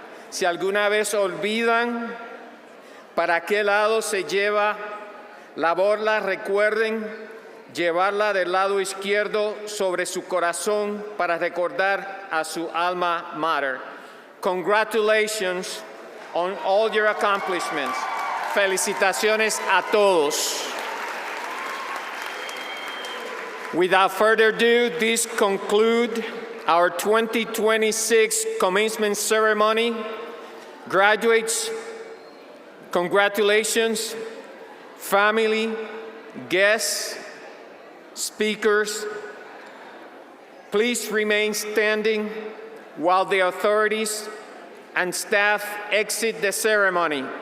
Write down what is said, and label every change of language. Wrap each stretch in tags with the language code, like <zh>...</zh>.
<es>Si alguna vez olvidan para qué lado se lleva la borla, recuerden llevarla del lado izquierdo sobre su corazón para recordar a su alma mater.</es> <en>Congratulations on all your accomplishments.</en> <es>Felicitaciones a todos.</es> <en>Without further ado, this concludes our 2026 commencement ceremony. Graduates, congratulations. Family, guests, speakers, please remain standing while the authorities and staff exit the ceremony.</en>